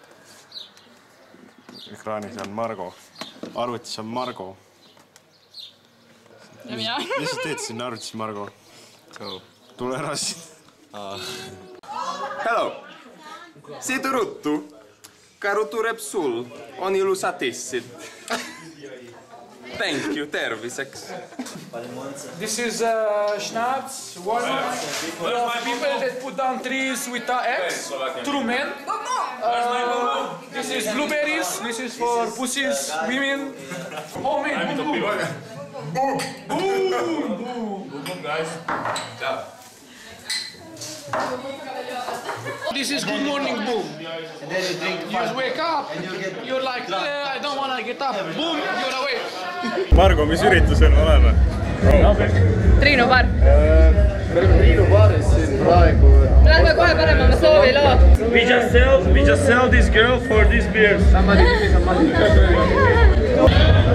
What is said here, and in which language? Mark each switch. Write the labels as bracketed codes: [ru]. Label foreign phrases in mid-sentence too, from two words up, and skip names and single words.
[et] Ekraanis on Margo. Arvutis on Margo. Ja mina. Mis sa teed siin arvutis, Margo? Tule ära siin. Hello! Siit ruttu. Karu tuleb sul. On ilusad tissid. [en] Thank you, terviseks. This is schnapps, walnuts, for people that put down trees with eggs, true men. This is blueberries, this is for pussies, women. Homemade buum-buum. Buum-buum, guys. This is good morning boom. You wake up, you're like, I don't want to get up. Boom, you're awake. [et] Margo, mis üritusel me oleme? Triinu baar. Me oleme Triinu baaris siin praegu. Me lähme kohe panema oma soovi loo. [en] We just sell this girl for these beers. Somebody give me some money.